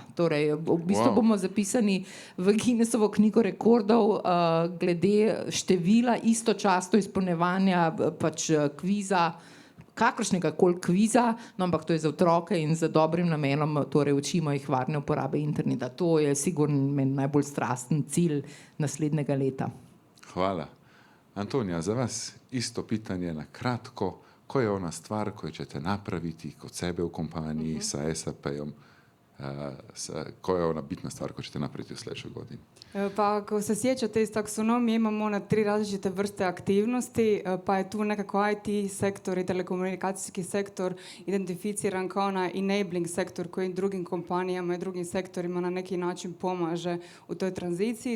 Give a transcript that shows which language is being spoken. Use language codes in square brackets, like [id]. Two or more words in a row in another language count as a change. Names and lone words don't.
[sl] Torej, v bistvu bomo zapisani v Guinnessovo knjigo rekordov glede števila istočasno izpolnjevanja pač kviza, kakršnega koli kviza, no, ampak to je za otroke in za dobrim namenom, torej učimo jih varne uporabe interneta. To je sigurno meni najbolj strasten cilj naslednjega leta. Hvala. [sr] Antonija, za vas isto pitanje na kratko, ko je ona stvar, koju ćete napraviti kod sebe u kompaniji sa SAP-om, koja je ona bitna stvar koju ćete napraviti u sljedećoj godini? [hr] Pa ako se sjećate iz taksonomije, imamo na 3 različite vrste aktivnosti, pa je tu nekako IT sektor i telekomunikacijski sektor identificiran kao onaj enabling sektor koji drugim kompanijama i drugim sektorima na neki način pomaže u toj tranziciji.